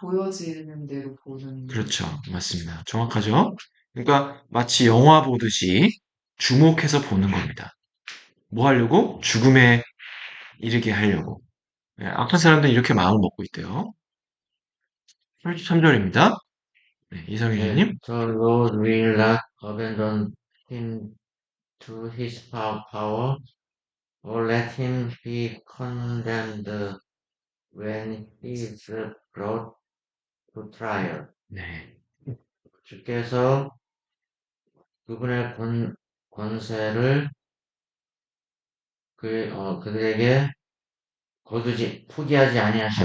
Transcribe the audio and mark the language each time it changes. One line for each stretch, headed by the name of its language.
Korean: 보여지는 대로 보는. 그렇죠. 맞습니다. 정확하죠? 그러니까 마치 영화 보듯이 주목해서 보는 겁니다. 뭐 하려고? 죽음에 이르게 하려고. 네, 악한 사람들은 이렇게 마음을 먹고 있대요. 33절입니다. 네, 이성희님.
English: The Lord will not abandon him to his power, or let him be condemned when he is brought to trial.
Korean: 네. 주께서 그분의 권세를 그들에게 포기하지 아니하실